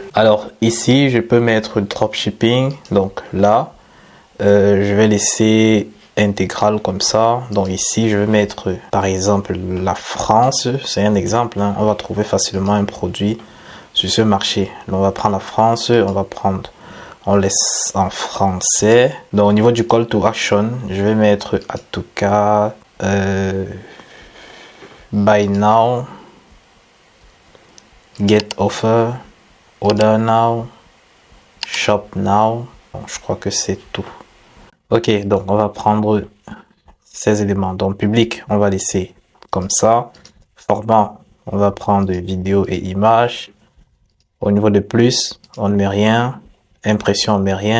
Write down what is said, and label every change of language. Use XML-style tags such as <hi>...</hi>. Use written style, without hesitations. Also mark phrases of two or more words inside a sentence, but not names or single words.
<fr>Alors, ici, je peux mettre dropshipping. Donc là, je vais laisser intégral comme ça. Donc ici, je vais mettre par exemple la France. C'est un exemple. On va trouver facilement un produit sur ce marché. Donc, on va prendre la France. On laisse en français. Donc au niveau du</fr> <en>call to action,</en> <fr>je vais mettre en tout cas</fr> <en>buy now, get offer, order now, shop now.</en> <fr>Bon, je crois que c'est tout. Ok, donc on va prendre ces éléments. Donc public, on va laisser comme ça. Format, on va prendre vidéo et images. Au niveau de plus, on ne met rien. Impression, on ne met rien.</fr>